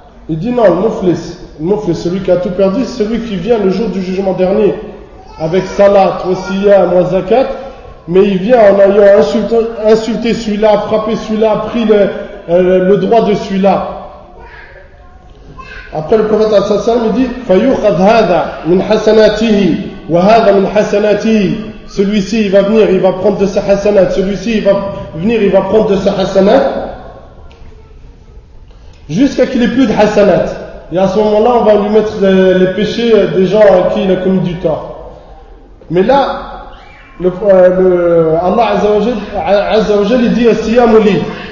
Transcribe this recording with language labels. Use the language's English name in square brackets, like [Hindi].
[French] Il dit non, le muflis, celui qui a tout perdu, c'est celui qui vient le jour du jugement dernier avec salat, wa siyam, wa zakat, mais il vient en ayant insulté celui-là, frappé celui-là, pris le droit de celui-là. [Arabic] Après le prophète il dit فَيُخَذْ هَذَا مِنْ حَسَنَاتِهِ وَهَذَا مِنْ حَسَنَاتِهِ. [French] Celui-ci il va venir, il va prendre de sa hasanat, celui-ci il va venir, il va prendre de sa hasanat, jusqu'à qu'il ait plus de hasanat. et à ce moment-là, on va lui mettre les péchés des gens à qui il a commis du tort. Mais là, Allah Azza wa Jal, il dit [Arabic] as-siyamu li.